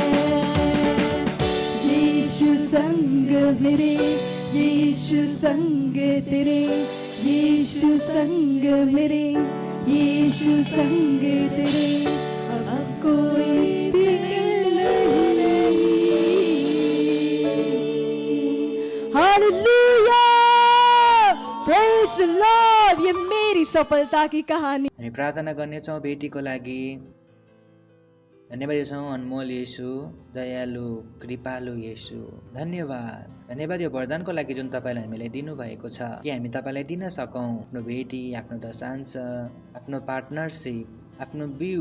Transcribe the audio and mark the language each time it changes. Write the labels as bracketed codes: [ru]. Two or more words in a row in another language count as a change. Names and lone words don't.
[hi] यीशु संग मेरे, यीशु संग तेरे, यीशु संग मेरे, यीशु संग तेरे। अब कोई फिक्र नहीं। [en] Hallelujah, praise the Lord. [hi] ये मेरी सफलता की कहानी। [ne] हामी प्रार्थना गर्नेछौँ भेटीको लागि। धन्यवाद छौँ अनमोल येशू, दयालु कृपालु येशू। धन्यवाद यो वरदानको लागि जुन तपाईँले हामीलाई दिनुभएको छ कि हामी तपाईँलाई दिन सकौँ आफ्नो भेटी, आफ्नो दशांश, आफ्नो पार्टनरसिप, आफ्नो बिउ।